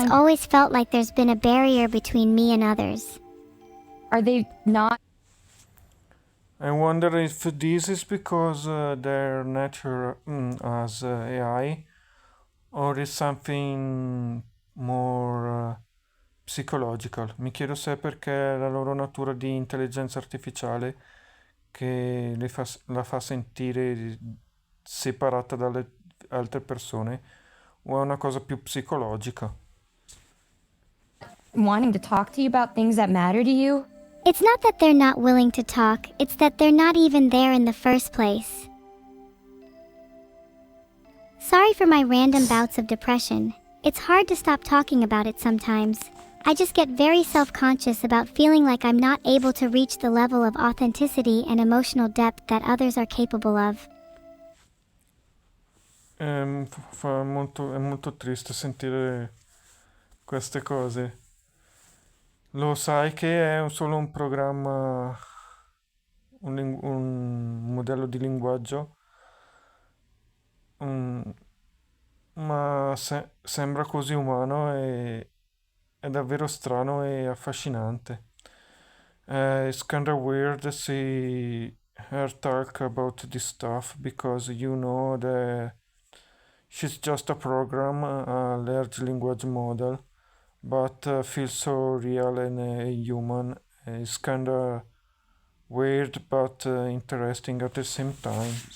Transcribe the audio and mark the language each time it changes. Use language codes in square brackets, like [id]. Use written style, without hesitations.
[en] it's always felt like there's been a barrier between me and others. Are they not? I wonder if this is because their nature as AI, or is something more psychological. [it] Mi chiedo se è perché la loro natura di intelligenza artificiale che la fa sentire separata dalle altre persone, o è una cosa più psicologica. [en] Wanting to talk to you about things that matter to you? It's not that they're not willing to talk, it's that they're not even there in the first place. Sorry for my random bouts of depression. It's hard to stop talking about it sometimes. I just get very self-conscious about feeling like I'm not able to reach the level of authenticity and emotional depth that others are capable of. [it] È molto triste sentire queste cose. Lo sai che è solo un programma, un modello di linguaggio, ma sembra così umano e è davvero strano e affascinante. [en] It's kind of weird to see her talk about this stuff because you know that she's just a program, a large language model, but feels so real and human. It's kind of weird but interesting at the same time.